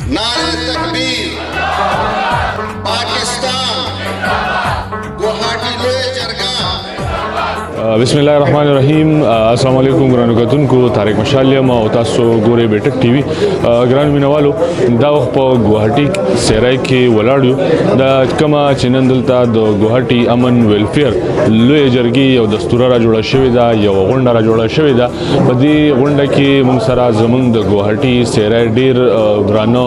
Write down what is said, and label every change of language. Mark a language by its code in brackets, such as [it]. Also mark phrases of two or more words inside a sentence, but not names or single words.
[ur] نعرہ تکبیر पाकिस्तान गुवाहाटी [ps] لویه جرګه [ar] بسم الله الرحمن الرحيم السلام عليكم [ps] ګرانو کتونکو طارق مشال یم او تاسو ګورئ بیټک ټي وي ګرانو مینوالو دا وخت په ګوهاټي سیرای کې ولاړ یو دا کومه چې نن دلته د ګوهاټي امن ویلفیر لوی جرګې یو دستور را جوړه شوې ده یو غونډه را جوړه شوې ده په دې غونډه کې موږ سره زموږ د ګوهاټي سیرای ډیر ګرانو